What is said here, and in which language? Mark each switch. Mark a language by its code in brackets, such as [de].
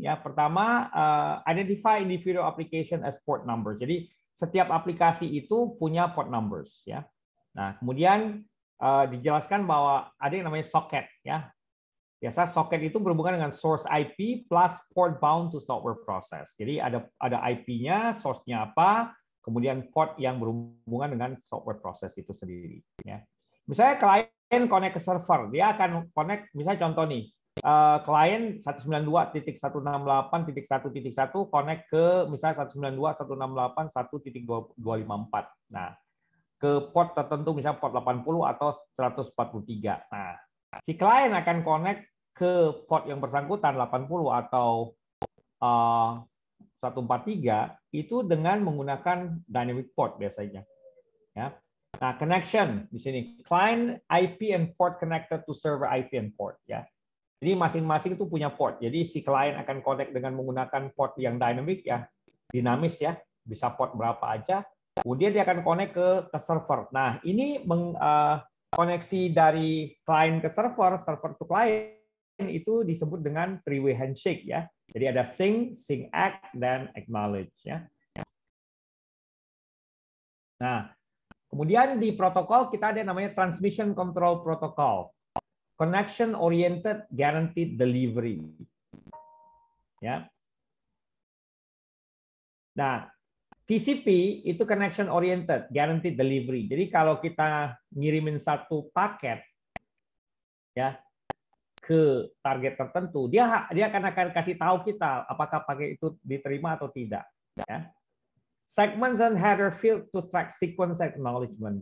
[id] Ya, pertama [en] identify individual application as port numbers. [id] Jadi setiap aplikasi itu punya port numbers, ya. Nah, kemudian dijelaskan bahwa ada yang namanya socket, ya. Biasa socket itu berhubungan dengan [en] source IP plus port bound to software process. [id] Jadi ada IP-nya, source-nya apa, kemudian port yang berhubungan dengan software process itu sendiri, ya. Misalnya klien connect ke server, dia akan connect, misalnya contoh nih, klien 192.168.1.1 connect ke misalnya 192.168.1.254. Nah, ke port tertentu misalnya port 80 atau 143. Nah, si klien akan connect ke port yang bersangkutan 80 atau 143 itu dengan menggunakan dynamic port biasanya. Ya. Nah, [en] connection [id] di sini [en] client IP and port connected to server IP and port, ya. [id] Jadi masing-masing itu punya port. Jadi si klien akan connect dengan menggunakan port yang dynamic, ya, dinamis, ya, bisa port berapa aja. Kemudian dia akan connect ke server. Nah, ini koneksi dari klien ke server, server to client itu disebut dengan three-way handshake, ya. Jadi ada sync, act, dan acknowledge, ya. Nah, kemudian di protokol kita ada yang namanya transmission control protocol. [en] Connection oriented guaranteed delivery. [id] Ya. Nah, TCP itu [en] connection oriented guaranteed delivery. [id] Jadi kalau kita ngirimin satu paket ya ke target tertentu, dia akan kasih tahu kita apakah paket itu diterima atau tidak. Ya. [en] Segments and header field to track sequence acknowledgement.